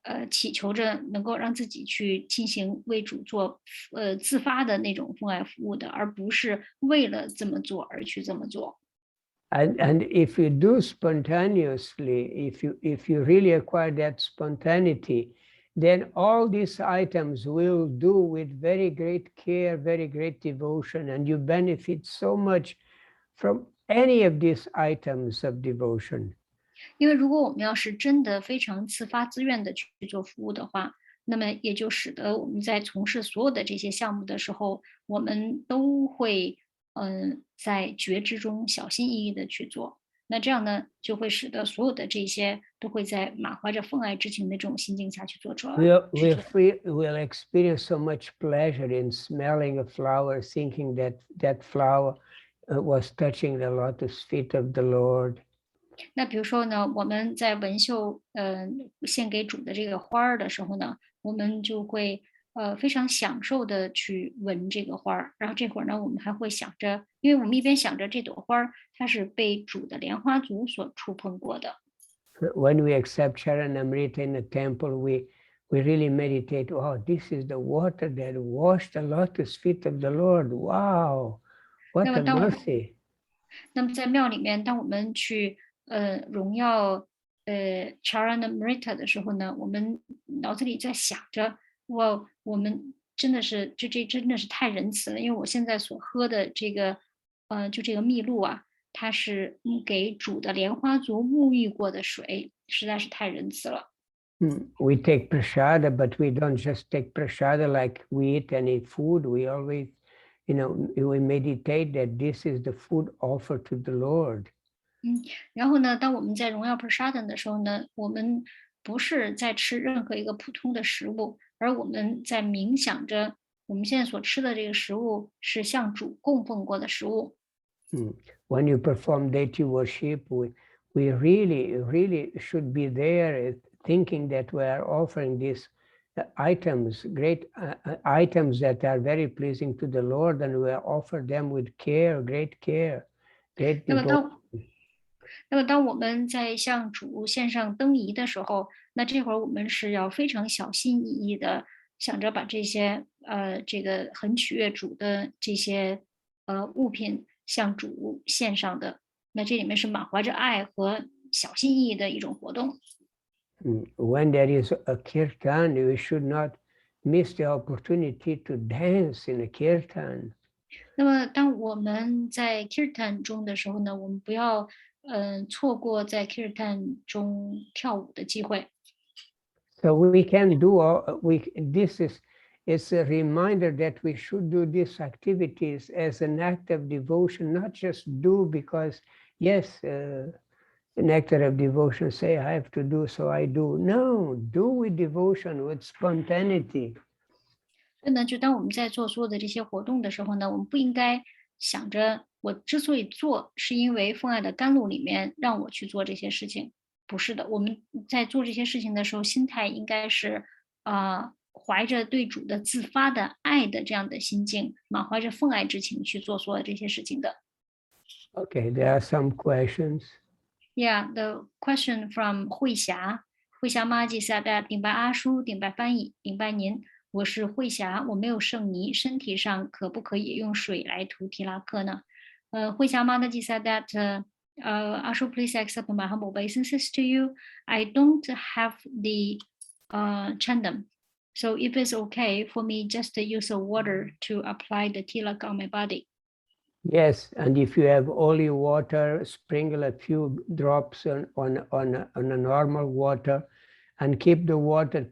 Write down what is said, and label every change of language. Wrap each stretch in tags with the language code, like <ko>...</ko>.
<zh>祈求着能够让自己去进行为主做自发的那种奉爱服务的，而不是为了这么做而去这么做。</zh> <en>And if you do spontaneously, if you really acquire that spontaneity, then all these items will do with very great care, very great devotion, and you benefit so much from any of these items of devotion.</en> <zh>因为如果我们要是真的非常自发自愿的去做服务的话，那么也就使得我们在从事所有的这些项目的时候，我们都会在觉知中小心翼翼的去做。那这样呢，就会使得所有的这些都会在满怀着奉爱之情的这种心境下去做出来。</zh> <en>We'll experience so much pleasure in smelling a flower, thinking that that flower was touching the lotus feet of the Lord.</en> <zh>那比如说呢，我们在闻嗅献给主的这个花儿的时候呢，我们就会非常享受的去闻这个花儿，然后这会儿呢，我们还会想着，因为我们一边想着这朵花儿它是被主的莲花足所触碰过的。</zh> <en>When we accept Charanamrita in the temple, we really meditate, oh, this is the water that washed the lotus feet of the Lord. Wow, what a mercy.</en> <zh>那么在庙里面，当我们去荣耀Charanamrita 的时候呢，我们脑子里在想着，哇，我们真的是这真的是太仁慈了，因为我现在所喝的这个就这个蜜露啊，它是给主的莲花足沐浴过的水，实在是太仁慈了。</zh> <en>We take prasada, but we don't just take prasada like we eat any food. We always, we meditate that this is the food offered to the Lord.</en> <zh>然后呢，当我们在荣耀 Prasada 的时候呢，我们不是在吃任何一个普通的食物，而我们在冥想着我们现在所吃的这个食物是向主供奉过的食物。</zh> <en>When you perform deity worship, we really should be there thinking that we are offering these items, great items that are very pleasing to the Lord, and we offer them with care, great care, great devotion.</en> <zh>那么当我们在向主献上灯仪的时候，那这会儿我们是要非常小心翼翼的想着把这些这个很取悦主的这些物品向主献上的。那这里面是满怀着爱和小心翼翼的一种活动。</zh> <en>When there is a kirtan, we should not miss the opportunity to dance in a kirtan.</en> <zh>那么当我们在 kirtan 中的时候呢，我们不要错过在 kirtan 中跳舞的机会。</zh> <en>So we can do this is a reminder that we should do these activities as an act of devotion, not just do because yes, Nectar of Devotion say I have to do, so I do. No, do with devotion, with spontaneity.</en> <zh>所以呢，就当我们在做所有的这些活动的时候呢，我们不应该想着我之所以做，是因为奉爱的甘露里面让我去做这些事情。不是的，我们在做这些事情的时候，心态应该是怀着对主的自发的爱的这样的心境，满怀着奉爱之情去做所有这些事情的。</zh> <en>Okay, there are some questions. Yeah, the question from</en> <zh>慧霞妈记下的顶拜阿叔，顶拜翻译，顶拜您。我是慧霞，我没有圣泥，身体上可不可以用水来涂提拉克呢？</zh> <en>慧霞妈的记下 that Ashu, please accept my humble obeisances to you. I don't have the chandam, so if it's okay for me, just to use the water to apply the tilak on my body. Yes, and if you have holy water, sprinkle a few drops on a normal water, and keep the water.</en>